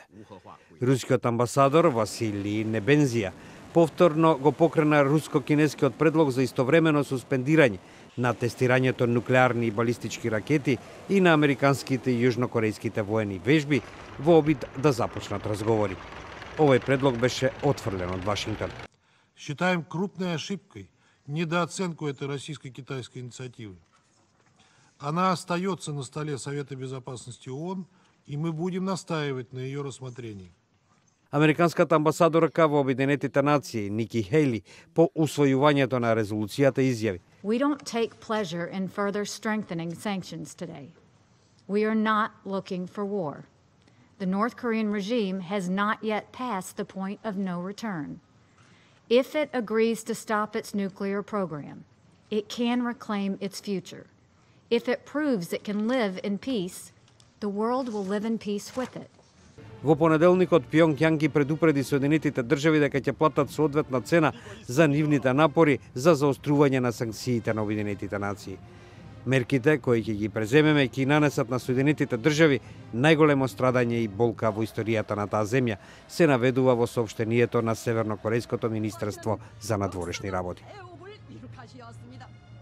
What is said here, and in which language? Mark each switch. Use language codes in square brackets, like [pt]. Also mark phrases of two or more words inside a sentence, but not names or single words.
[mk] Рускиот амбасадор Василий Небензија повторно го покрена руско-кинескиот предлог за истовремено суспендирање на тестирањето нуклеарни и балистички ракети и на американските и јужнокорејските воени вежби во обид да започнат разговори. Овој предлог беше отфрлен од Вашингтон. [ru] Считаем крупной ошибкой недооценку этой российско-китайской инициативы. Она остается на столе Совета Безопасности ООН, и мы будем настаивать на ее рассмотрении. [mk] Американската амбасадорка во Обединетите нации Ники Хейли по усвојувањето на резолуцијата изјави: [en] We don't take pleasure in further strengthening sanctions today. We are not looking for war. The North Korean regime has not yet passed the point of no return. If it agrees to stop its nuclear program, it can reclaim its future. If it proves it can live in peace, the world will live in peace with it. [mk] Во понеделникот Пјонгјанг ги предупреди Соединетите држави дека ќе платат соодветна цена за нивните напори за заострување на санкциите на Обединетите нации. Мерките кои ќе ги преземеме ќе нанесат на Соединетите држави најголемо страдање и болка во историјата на таа земја, се наведува во соопштението на Севернокорејското министерство за надворешни работи.